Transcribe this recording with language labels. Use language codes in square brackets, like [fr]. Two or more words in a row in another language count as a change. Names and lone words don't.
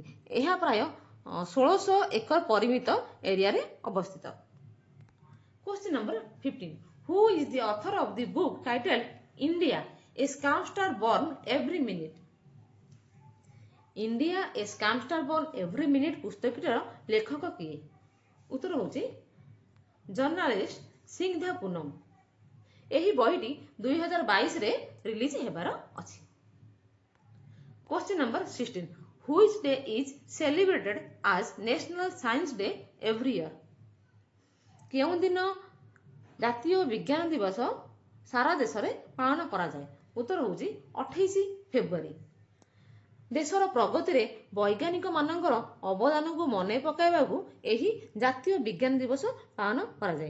[or] ଏହା ପ୍ରାୟ 1600 ଏକର ପରିମିତ ଏରିଆରେ ଅବସ୍ଥିତ। [en] Question number 15. Who is the author of the book titled ଇଣ୍ଡିଆ ଏ ସ୍କାମଷ୍ଟାର ବର୍ନ ଏଭ୍ରି ମିନିଟ୍। [or] ଇଣ୍ଡିଆ ଏ ସ୍କାମଷ୍ଟାର ବର୍ନ ଏଭ୍ରି ମିନିଟ୍ ପୁସ୍ତକଟିର ଲେଖକ କିଏ? ଉତ୍ତର ହେଉଛି ଜର୍ଣ୍ଣାଲିଷ୍ଟ ସିଂଧା ପୁନମ। ଏହି ବହିଟି 2022ରେ ରିଲିଜ ହେବାର ଅଛି। [en] question number 16, Which day is celebrated as National Science Day every year? [or] କେଉଁ ଦିନ ଜାତୀୟ ବିଜ୍ଞାନ ଦିବସ ସାରା ଦେଶରେ ପାଳନ କରାଯାଏ? ଉତ୍ତର ହେଉଛି 28 ଫେବୃଆରୀ। ଦେଶର ପ୍ରଗତିରେ ବୈଜ୍ଞାନିକ ମାନଙ୍କର ଅବଦାନକୁ ମନେ ପକାଇବାକୁ ଏହି ଜାତୀୟ ବିଜ୍ଞାନ ଦିବସ ପାଳନ କରାଯାଏ।